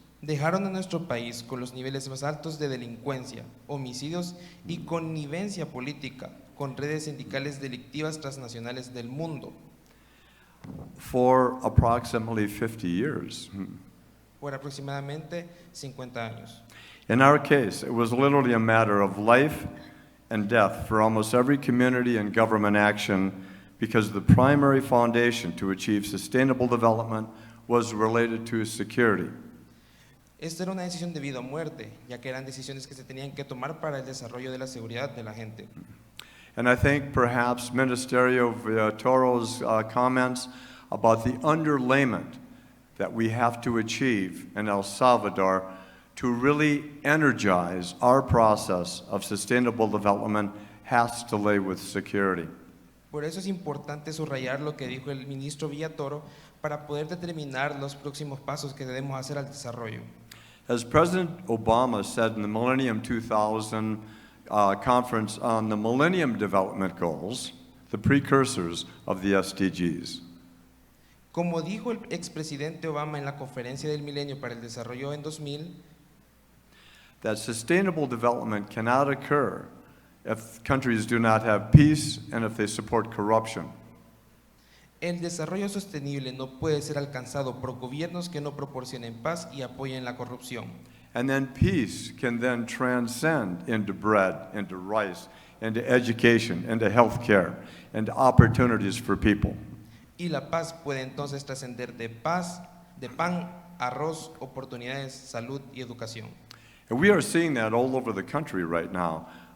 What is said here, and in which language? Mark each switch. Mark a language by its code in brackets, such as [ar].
[es] dejaron a nuestro país con los niveles más altos de delincuencia, homicidios y connivencia política con redes sindicales delictivas transnacionales del mundo [en] for approximately 50 years. [es] por aproximadamente 50 años. [en] In our case, it was literally a matter of life and death for almost every community and government action because the primary foundation to achieve sustainable development was related to security. [es] Esta era una decisión de vida o muerte, ya que eran decisiones que se tenían que tomar para el desarrollo de la seguridad de la gente. [en] And I think perhaps Ministerio Toro's comments about the underlayment that we have to achieve in El Salvador to really energize our process of sustainable development has to lay with security. [es] Por eso es importante subrayar lo que dijo el ministro Villatoro para poder determinar los próximos pasos que debemos hacer al desarrollo. [en] As President Obama said in the Millennium 2000 conference on the Millennium Development Goals, the precursors of the SDGs. [es] Como dijo el expresidente Obama en la Conferencia del Milenio para el Desarrollo en 2000, [en] that sustainable development cannot occur if countries do not have peace and if they support corruption. [es] el desarrollo sostenible no puede ser alcanzado por gobiernos que no proporcionen paz y apoyen la corrupción. [en] And then peace can then transcend into bread, into rice, into education, into health care, into opportunities for people. [es] Y la paz puede entonces trascender de paz, de pan, arroz, oportunidades, salud y educación. [en] And we are seeing that all over the country right now.